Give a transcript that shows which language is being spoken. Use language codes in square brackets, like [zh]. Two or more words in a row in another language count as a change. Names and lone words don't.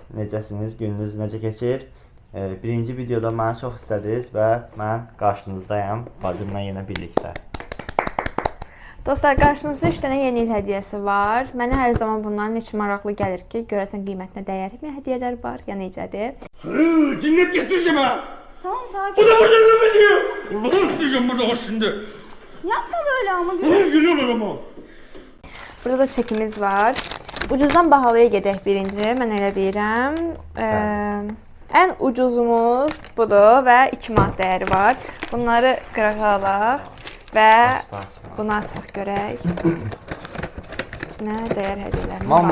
[az] Necəsiniz? Gününüz necə keçir? Birinci videoda məni çox istədiniz və mən qarşınızdayım. Bacımla yenə birlikdə. Dostlar, qarşınızda 3 dənə yeni il hədiyyəsi var. Mənə hər zaman bunların heç maraqlı gəlir ki, görəsən qiymətinə dəyərmi hədiyyələr var, ya necədir? [tr] Cinnet getireceğim ha. Tamam, sakin. Bu da buradan laf ediyor. Laf diyeceğim burada bak şimdi. Yapma böyle ama. Geliyorlar ama. Burada da çekimiz var. [az] Ucuzdan bahalıya gedək birinci, mən elə deyirəm. Ən ucuzumuz budur və 2 manat dəyəri var. Bunları qırağa alaq və bunu açaq görək. İçinə dəyər hədiyyələrim var.